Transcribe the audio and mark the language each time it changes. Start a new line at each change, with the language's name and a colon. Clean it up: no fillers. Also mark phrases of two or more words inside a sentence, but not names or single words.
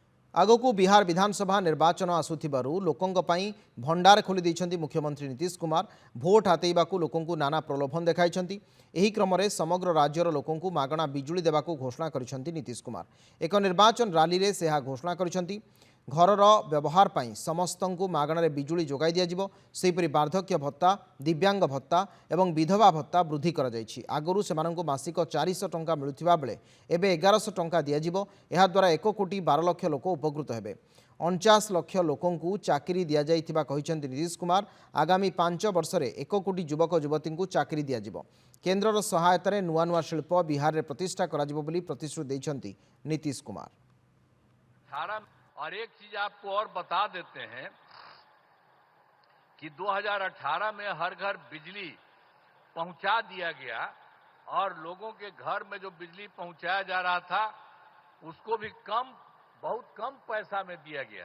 Odia: ଆଗକୁ ବିହାର ବିଧାନସଭା ନିର୍ବାଚନ ଆସୁଥିବାରୁ ଲୋକଙ୍କ ପାଇଁ ଭଣ୍ଡାର ଖୋଲି ଦେଉଛନ୍ତି ମୁଖ୍ୟମନ୍ତ୍ରୀ ନୀତୀଶ କୁମାର। ଭୋଟ ହାତେଇବାକୁ ଲୋକଙ୍କୁ ନାନା ପ୍ରଲୋଭନ ଦେଖାଉଛନ୍ତି। ଏହି କ୍ରମରେ ସମଗ୍ର ରାଜ୍ୟର ଲୋକଙ୍କୁ ମାଗଣା ବିଜୁଳି ଦେବାକୁ ଘୋଷଣା କରିଛନ୍ତି ନୀତୀଶ କୁମାର। ଏକ ନିର୍ବାଚନ ରାଲି ରେ ସେ ଘୋଷଣା କରିଛନ୍ତି। ଘରର ବ୍ୟବହାର ପାଇଁ ସମସ୍ତଙ୍କୁ ମାଗଣାରେ ବିଜୁଳି ଯୋଗାଇ ଦିଆଯିବ। ସେହିପରି ବାର୍ଦ୍ଧକ୍ୟ ଭତ୍ତା, ଦିବ୍ୟାଙ୍ଗ ଭତ୍ତା ଏବଂ ବିଧବା ଭତ୍ତା ବୃଦ୍ଧି କରା ଯାଉଛି। ଆଗରୁ ସେମାନଙ୍କୁ ମାସିକ 400 ଟଙ୍କା ମିଳୁଥିବା ବେଳେ ଏବେ 1100 ଟଙ୍କା ଦିଆଯିବ। ଏହା ଦ୍ୱାରା 1 କୋଟି 12 ଲକ୍ଷ ଲୋକ ଉପକୃତ ହେବେ। 49 ଲକ୍ଷ ଲୋକଙ୍କୁ ଚାକିରି ଦିଆ ଯାଇଥିବା କହିଛନ୍ତି ନୀତୀଶ କୁମାର। ଆଗାମୀ 5 ବର୍ଷ ରେ 1 କୋଟି ଯୁବକ ଯୁବତୀଙ୍କୁ ଚାକିରି ଦିଆଯିବ। କେନ୍ଦ୍ରର ସହାୟତାରେ ନୂଆ ନୂଆ ଶିଳ୍ପ ବିହାର ରେ ପ୍ରତିଷ୍ଠା କରାଯିବ ବୋଲି ପ୍ରତିଶ୍ରୁତି ଦେଉଛନ୍ତି ନୀତୀଶ କୁମାର।
Hindi: और एक चीज आपको और बता देते हैं कि 2018 में हर घर बिजली पहुंचा दिया गया और लोगों के घर में जो बिजली पहुंचाया जा रहा था उसको भी बहुत कम पैसा में दिया गया।